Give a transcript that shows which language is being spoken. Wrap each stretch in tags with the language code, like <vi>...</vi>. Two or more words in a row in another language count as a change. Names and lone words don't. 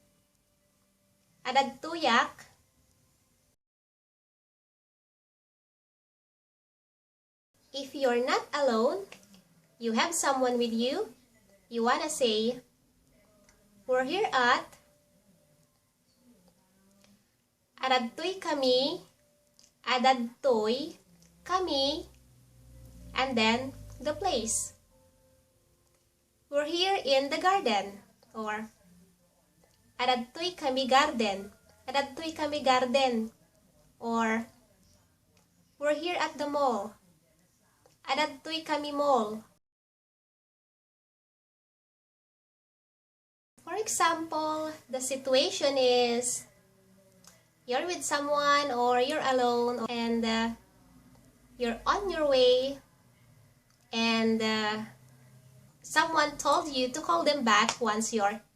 <en>Adadtoyak if you're not alone, you have someone with you, you wanna say, we're here at</en> <ilo>Adadtoy kami, Adadtoy kami,</ilo> <en>and then the place. We're here in the garden, or</en> <ilo>Adadtoy kami garden, Adadtoy kami garden,</ilo> <en>or we're here at the mall,</en> <ilo>Adadtoy kami mall.</ilo> <en>For example, the situation is you're with someone or you're alone, and you're on your way, and someone told you to call them back once you're</en>